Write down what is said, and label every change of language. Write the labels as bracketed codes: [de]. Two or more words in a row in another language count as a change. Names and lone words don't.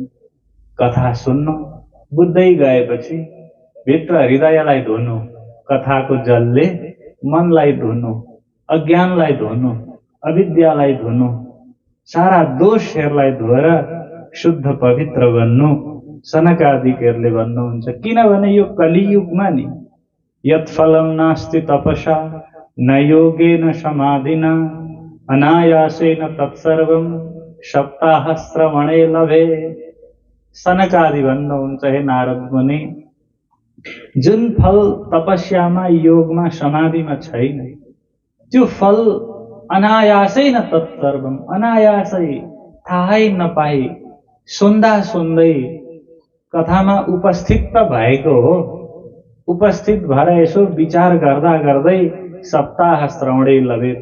[ne] कथा सुन्नु, बुझ्दै गएपछि भित्र हृदयलाई धुनु, कथाको जलले मनलाई धुनु, अज्ञानलाई धुनु, अविद्यालाई धुनु, सारा दोषहरूलाई धोएर शुद्ध पवित्र बन्नु। सनकादिकहरूले भन्नुहुन्छ, किनभने यो कलियुगमा नि [sa] यत्फलं नास्ति तपसा न योगेन समाधिना अनायासेन तत्सर्वं सप्ताहश्रवणे लभे। [ne] सनकादि भन्नुहुन्छ, हे नारद मुनि, जुन फल तपस्यामा, योगमा, समाधिमा छैन, त्यो फल अनायासै [sa] न तत्सर्वम, [ne] अनायासै थाहै नपाई सुन्दा सुन्दै कथामा उपस्थित त भएको हो, उपस्थित भएर यसो विचार गर्दा गर्दै [sa] सप्ताह श्रवणै लभेत।